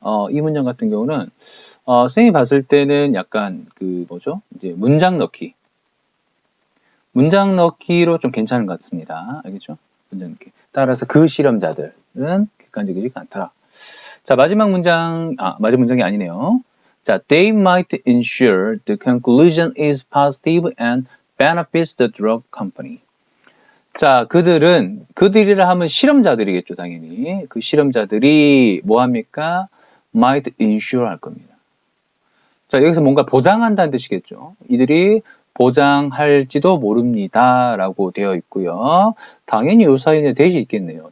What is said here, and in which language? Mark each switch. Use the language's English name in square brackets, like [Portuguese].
[Korean] 이 문장 같은 경우는 선생님이 봤을 때는 약간 이제 문장 넣기로 좀 괜찮은 것 같습니다. 알겠죠? 문장 넣기. 따라서 그 실험자들은 객관적이지 않더라. 자, 마지막 문장이 아니네요. [English] 자, they might ensure the conclusion is positive and benefits the drug company. [Korean] 자, 그들이라 하면 실험자들이겠죠, 당연히. 그 실험자들이 뭐 합니까? [English] might ensure [Korean] 할 겁니다. 자, 여기서 뭔가 보장한다는 뜻이겠죠. 이들이 보장할지도 모릅니다. 라고 되어 있고요. 당연히 요 사이에 대시 있겠네요.